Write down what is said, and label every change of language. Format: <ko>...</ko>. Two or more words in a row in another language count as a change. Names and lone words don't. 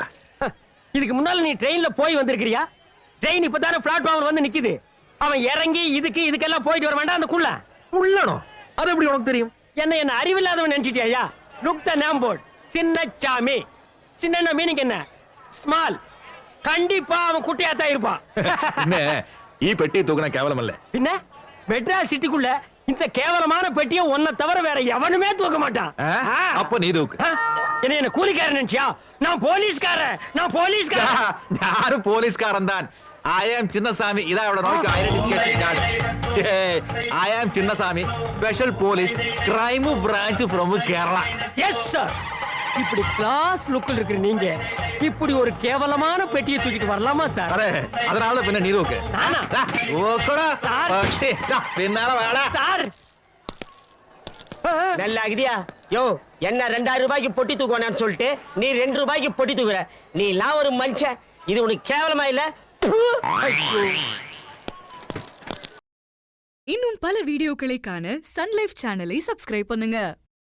<ta>இதுக்கு முன்னால நீ ட்ரெயின்ல போய் வந்திருக்கிறியா? ட்ரெயின் இப்பதானே பிளாட்ஃபார்ம்ல வந்து நிக்குது. அவன் இறங்கி இதுக்கெல்லாம் போயிட்டு வர வேண்டாம். அந்த குள்ள உள்ளனோ? அது எப்படி உனக்கு தெரியும்? என்ன அறிவில்லாதவன் நினைச்சிட்டியா?</ta> <en>look the name board.</en> <ta>சின்னசாமி. சின்ன மீனிங் என்ன? ஸ்மால். கண்டிப்பா அவன் குட்டியாத்தான் இருப்பான்.</ta> <ml>என்ன ഈ പെട്ടി തൂക്കണ കേവലമല്ലേ?</ml> <ta>பின்ன மெட்ராஸ் சிட்டிக்குள்ள இந்த கேவலமான பெட்டியை ஒன்ன தவிர வேற எவனுமே தூக்க மாட்டான். அப்ப நீ தூக்கு. என்ன கூலிக்காரன் நினைச்சியா? நான் போலீஸ்காரன்.</ta> <ml>ഞാനും പോലീസുകാരൻ താൻ.</ml> <en>I am</en> <ml>ചിന്നസ്വാമി. ഇതാ ഇവിടെ നോക്കി</ml> <en>identification card. I am ചിന്നസ്വാമി, special police, crime branch from Kerala.</en> <ta>எஸ் சார். இப்படி கிளாஸ் லுக்கில் இருக்கிற நீங்க இப்படி ஒரு கேவலமான பெட்டியை தூக்கிட்டு வரலாமா சார்?</ta> <ml>അതെ, அதனால പിന്നെ നീ തൂക്ക്.</ml> <ta>நானா?</ta> <ml>തൂക്കടാ. സാർ. പെട്ടി. ദാ, പിന്നാലെ വേടാ.</ml> <ta>சார் நல்லா ஆகிடியா? யோ, என்ன 2000 ரூபாய்க்கு பொட்டி தூக்குவானு சொல்லிட்டு நீ 2 ரூபாய்க்கு பொட்டி தூக்குற. நீ எல்லாம் ஒரு மனுஷன். இது உனக்கு கேவலமா இல்ல? இன்னும் பல வீடியோக்களை காண சன் லைஃப் சேனலை சப்ஸ்கிரைப் பண்ணுங்க.</ta>